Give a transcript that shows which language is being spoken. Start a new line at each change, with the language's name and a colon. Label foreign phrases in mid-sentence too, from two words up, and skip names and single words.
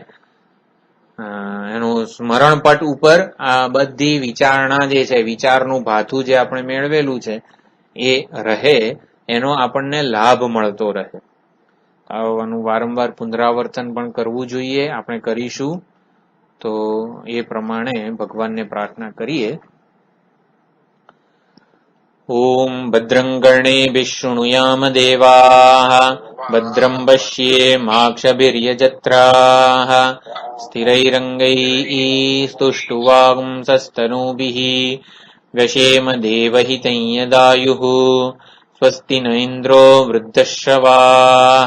Gujarati: એનું સ્મરણપટ ઉપર આ બધી વિચારણા જે છે, વિચારનું ભાથું જે આપણે મેળવેલું છે એ રહે, એનો આપણને લાભ મળતો રહે. આનું વારંવાર પુનરાવર્તન પણ કરવું જોઈએ. આપણે કરીશું તો એ પ્રમાણે ભગવાનને પ્રાર્થના કરીએ.
Sanskrit: ॐ भद्रं कर्णेभिः शृणुयाम देवाः भद्रं पश्येमाक्षभिर्यजत्राः स्थिरैरङ्गैः स्तुष्टुवागुंसस्तनूभिः व्यशेम देवहितं यदायुः स्वस्ति न इन्द्रो वृद्धश्रवाः